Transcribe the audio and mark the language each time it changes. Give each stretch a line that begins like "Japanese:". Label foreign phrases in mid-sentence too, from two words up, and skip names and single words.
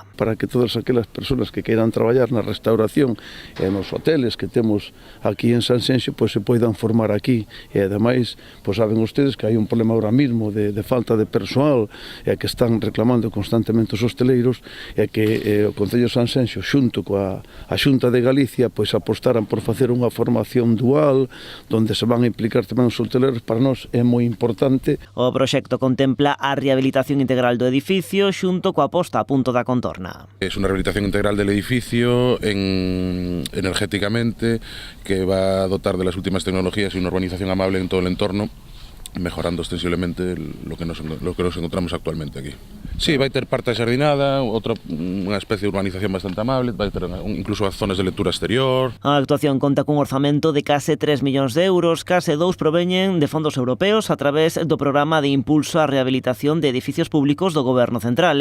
Galician: Para que todas aquelas persoas que queiran traballar na restauración e nos hoteles que temos aquí en Sanxenxo pois se poidan formar aquí e ademais pois
Spanish: saben ustedes
Galician: que hai un problema
Spanish: ahora mismo
Galician: de falta de persoal e que están reclamando constantemente os hosteleiros e que o Concello de Sanxenxo xunto coa Xunta de Galicia pois apostaran por facer unha formación dual onde se van a implicar tamén os hoteleiros. Para nós é moi importante. O proxecto contempla a rehabilitación integral do edificio xunto coa posta a punto da contorna.
Spanish: É unha rehabilitación integral del edificio energéticamente que va a dotar de las últimas tecnologías y una urbanización amable en todo el entorno, mejorando ostensiblemente lo que nos encontramos actualmente aquí. Sí,
Galician: vai ter parte xardinada, unha especie de urbanización bastante amable, vai ter incluso as zonas de lectura exterior. A actuación conta cun orzamento de case 3 millóns de euros, case 2 proveñen de fondos europeos a través do programa de impulso á rehabilitación de edificios públicos do Goberno Central.